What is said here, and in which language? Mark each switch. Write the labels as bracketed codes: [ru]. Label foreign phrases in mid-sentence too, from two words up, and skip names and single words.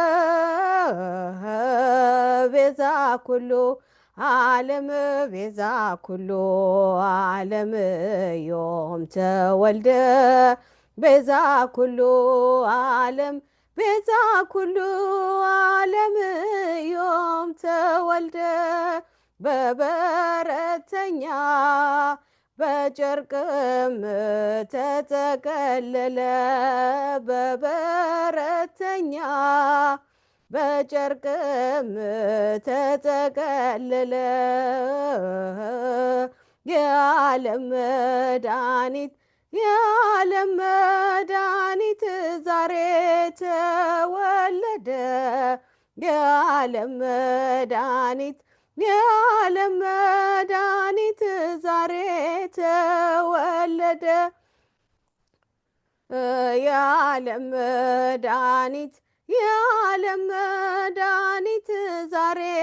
[gez] ቤዛ ኩሉ ዓለም ቤዛ ኩሉ ዓለም ዮም ተወልደ ቤዛ ኩሉ ዓለም ቤዛ ኩሉ ዓለም ዮም ተወልደ [am] በበረተኛ በጨርቅም ተጠቀለለ በበረተኛ በጨርቅም ተጠቀለለ የዓለም መድኃኒት የዓለም መድኃኒት ዛሬ ተወለደ የዓለም መድኃኒት የዓለም መድኃኒት ዛሬ ተወለደ የዓለም መድኃኒት የዓለም መድኃኒት ዛሬ